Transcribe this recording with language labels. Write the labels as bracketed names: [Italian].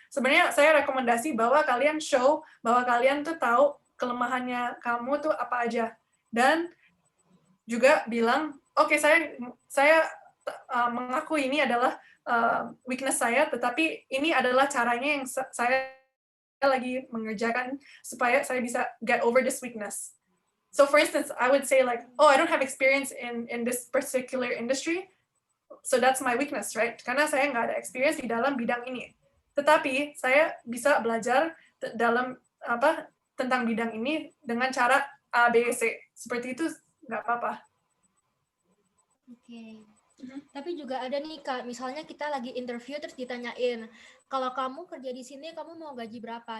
[Indonesian] Sebenarnya saya rekomendasi bahwa kalian show bahwa kalian tuh tahu kelemahannya kamu tuh apa aja. Dan juga bilang, oke, saya mengaku ini adalah weakness saya, tetapi ini adalah caranya yang saya lagi mengerjakan supaya saya bisa [English] get over this weakness. So for instance, I would say like, oh, I don't have experience in this particular industry, so that's my weakness, right? [Indonesian] Karena saya nggak ada experience di dalam bidang ini. Tetapi saya bisa belajar tentang bidang ini dengan cara A, B, C. Seperti itu nggak apa-apa. Oke. Tapi juga ada nih Kak, misalnya kita lagi interview terus ditanyain, kalau kamu kerja di sini kamu mau gaji berapa?